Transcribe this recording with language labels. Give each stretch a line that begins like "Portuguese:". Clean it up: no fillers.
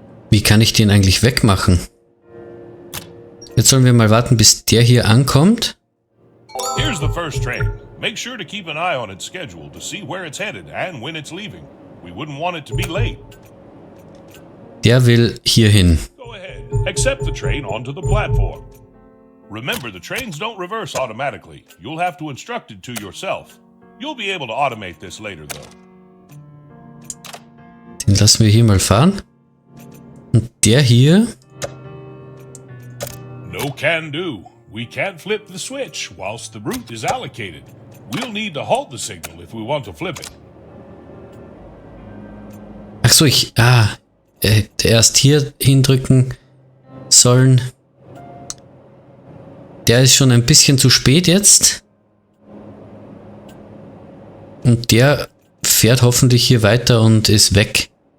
German: Wie kann ich den eigentlich wegmachen? Jetzt sollen wir mal warten, bis der hier ankommt.
English: Here's the first train. Make sure to keep an eye on its schedule to see where it's headed and when it's leaving. We wouldn't want it to be late.
German: Der will hier hin.
English: Go ahead. Accept the train onto the platform. Remember, the trains don't reverse automatically. You'll have to instruct it to yourself. You'll be able to automate this later, though.
German: Den lassen wir hier mal fahren. Und der hier.
English: No can do. We can't flip the switch whilst the route is allocated. We'll need to halt the signal if we want to flip it.
German: Ach so, hätte erst hier hindrücken sollen. Der ist schon ein bisschen zu spät jetzt. Und der fährt hoffentlich hier weiter und ist weg.